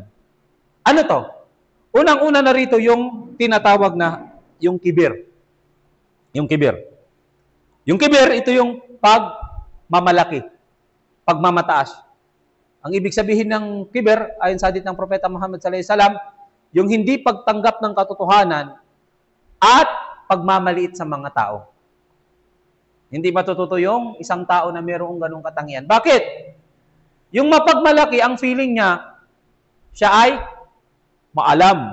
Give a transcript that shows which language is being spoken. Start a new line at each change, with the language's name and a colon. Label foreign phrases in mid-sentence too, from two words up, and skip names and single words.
Filipino: Ano to? Unang-una na rito yung tinatawag na yung kibir. Yung kibir. Yung kibir, ito yung pagmamalaki. Pagmamataas. Ang ibig sabihin ng kibir, ayon sa hadith ng Propeta Muhammad
Arabic: صلى الله عليه وسلم,
Filipino: yung hindi pagtanggap ng katotohanan at pagmamaliit sa mga tao. Hindi matututo yung isang tao na mayroong ganung katangian. Bakit? Yung mapagmalaki, ang feeling niya, siya ay maalam.